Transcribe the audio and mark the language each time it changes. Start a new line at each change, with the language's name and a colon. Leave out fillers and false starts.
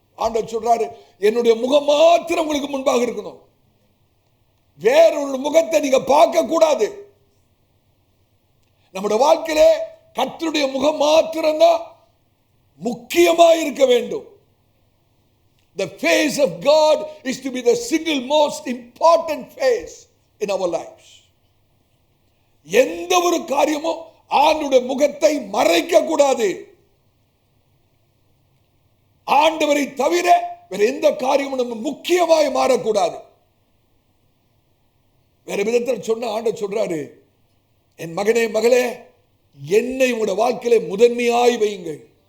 Tamil: ஆண்டவர் சொல்றாரு, என்னுடைய முகம் மாத்திரம் உங்களுக்கு முன்பாக இருக்கணும், வேறொரு முகத்தை நீங்க பார்க்க கூடாது. நம்முடைய வாழ்க்கையிலே கர்த்தருடைய முகம் மாத்திரம்தான் முக்கியமா இருக்க வேண்டும்.
English: The face of God is to be the single most important face in our lives.
Tamil: எந்த ஒரு காரியமும் ஆண்டவருடைய முகத்தை மறைக்க கூடாது. ஆண்டவரை தவிர வேற எந்த காரியமும் நம்ம முக்கியமாய் மாறக்கூடாது. வேற விதத்தில் சொன்ன ஆண்டவர் சொல்றாரு, என் மகனே மகளே, என்னை உங்களுடைய வாழ்க்கையில முதன்மையாய் வையுங்கள்.